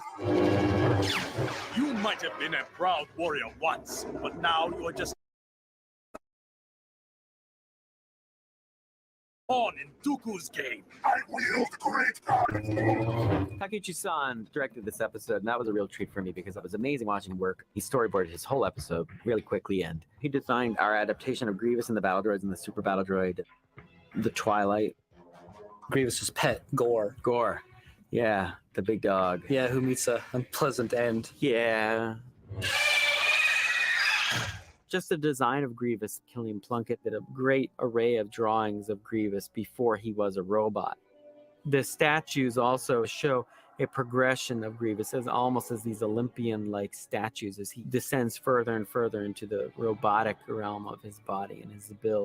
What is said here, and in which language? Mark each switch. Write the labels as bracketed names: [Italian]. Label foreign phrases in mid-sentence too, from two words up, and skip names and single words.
[English] You might have been a proud warrior once, but now you are just on in Dooku's game. I wield great power. Takuchi-san directed this episode, and that was a real treat for me because it was amazing watching him work. He storyboarded his whole episode really quickly, and he designed our adaptation of Grievous and the Battle Droids and the Super Battle Droid, the Twilight. Grievous's pet, Gore. Gore. Yeah, the big dog. Yeah, who meets a unpleasant end. Yeah. Just the design of Grievous, Killian Plunkett did a great array of drawings of Grievous before he was a robot. The statues also show a progression of Grievous as almost as these Olympian-like statues as he descends further and further into the robotic realm of his body and his build.